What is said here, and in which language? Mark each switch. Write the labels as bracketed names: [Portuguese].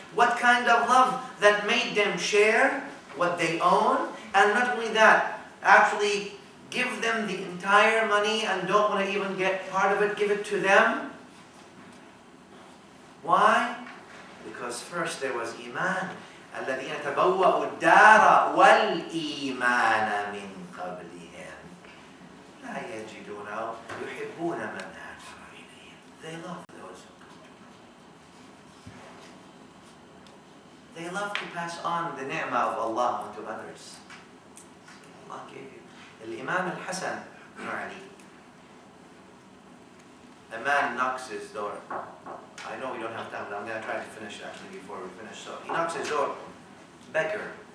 [English] What kind of love that made them share what they own? And not only that, actually give them the entire money and don't want to even get part of it, give it to them. Why? Because first there was Iman. [Arabic] الذين تبوأوا الدار والإيمان من قبلهم لا يجدون يحبون من هاجر إليهم. [English] They love those who come to them. They love to pass on the ni'mah of Allah onto others. Allah gave you. Al-Imam al-Hasan ibn Ali. A man knocks his door. I know we don't have time, but I'm going to try to finish actually before we finish. So he knocks his door. Beggar.